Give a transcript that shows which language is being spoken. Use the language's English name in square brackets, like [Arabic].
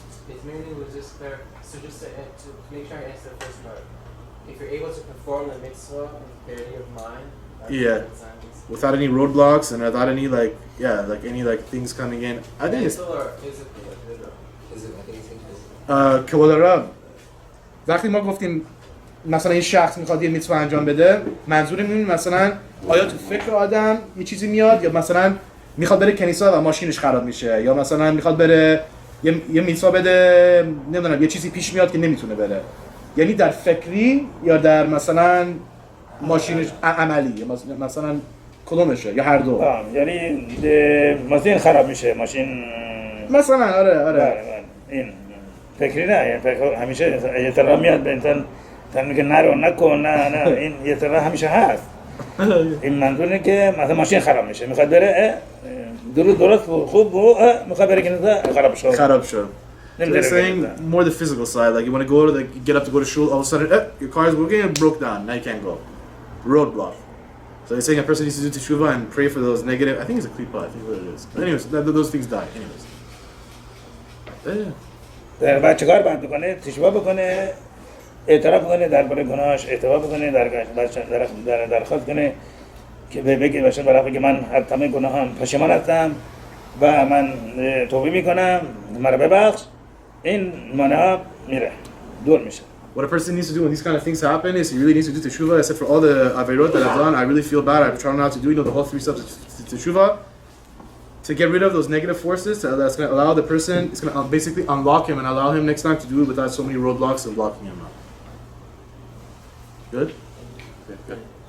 [English] His meaning was just there, so just to make sure I answer the first part. If you're able to perform the mitzvah with clarity of mind, that's Yeah. Without any roadblocks and without any any things coming in. I think it's mental or physical? I think it's physical. [Persian] کبال رب وقتی ما گفتیم مثلا این شخص میخواد یه میتوه انجام بده، منظورم این مثلا آیا تو فکر آدم یه چیزی میاد یا مثلا میخواد بره کنیسا و ماشینش خراب میشه یا مثلا میخواد بره یه میتوه بده، نمیدونم یه چیزی پیش میاد که نمیتونه بره، یعنی در فکری یا در مثلا ماشینش عملی یا مثلا کدومشه یا هر دو؟ یعنی ماشین خراب میشه، ماشین مثلا آره این فکری نه، همیشه احترام میاد به انسان، میگه نرو نکن، نه این احترام همیشه هست. این منظوره که مثلا ماشین خراب میشه، میخواد بره درست خوب میخواد بره کنیسا خراب شد. [English] So they're saying more the physical side, like you want to go to you get up to go to shul, all of a sudden your car is working and broke down, now you can't go. Roadblock. So they're saying a person needs to do teshuvah and pray for those negative, I think it's a klipa, I think what it is. But anyways, those things die. Anyways. [Persian] در بعد چیکار باید بکنه؟ تشویق بکنه، اعتراف کنه درباره گناهش، اعتراف کنه، درخواست کنه که بگه باشه برای من از تمام گناهام پشیمان هستم و من توبه میکنم، مرا ببخش. این مانع میره، دور میشه. [English] What a person needs to do when these kind of things happen is he really needs to do teshuvah. I said for all the averot that I've done, I really feel bad. I've tried not to do, the whole 3 steps of teshuvah. To get rid of those negative forces, that's going to allow the person, it's going to basically unlock him and allow him next time to do it without so many roadblocks and blocking him out. Good? Okay, good.